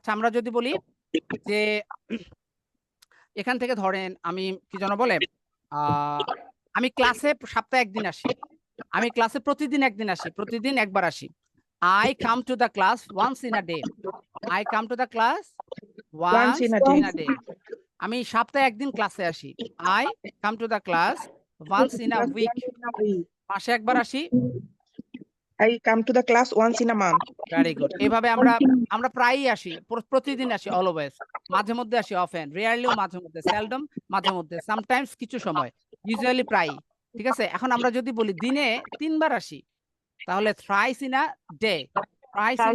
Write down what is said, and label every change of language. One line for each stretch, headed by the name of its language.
Bangla: আচ্ছা, আমরা যদি বলি যে এখান থেকে ধরেন আমি কি যেন বলে, আমি ক্লাসে সপ্তাহে একদিন আসি, আমি ক্লাসে প্রতিদিন একদিন আসি, প্রতিদিন একবার আসি।
English: I come to the class once in a day. I come to the class Once once in a day. In a day.
Bangla: আমি সপ্তাহে একদিন ক্লাসে আসি।
English: I come to the class once in a week.
Bangla: মাসে একবার আসি।
English: I come to the class once in a month. Very good.
Bangla: এভাবে আমরা আমরা প্রায়ই আসি, প্রতিদিন আসি, অলওয়েজ। মাঝে মধ্যে আসি, অফেন, রেয়ারলিও মাঝে মধ্যে, সেলডম মাঝে মধ্যে, সামটাইমস কিছু সময়, ইউজুয়ালি প্রায়ই। ঠিক আছে, এখন আমরা যদি বলি দিনে 3 বার আসি, তাহলে
English: Thrice in a day. Thrice in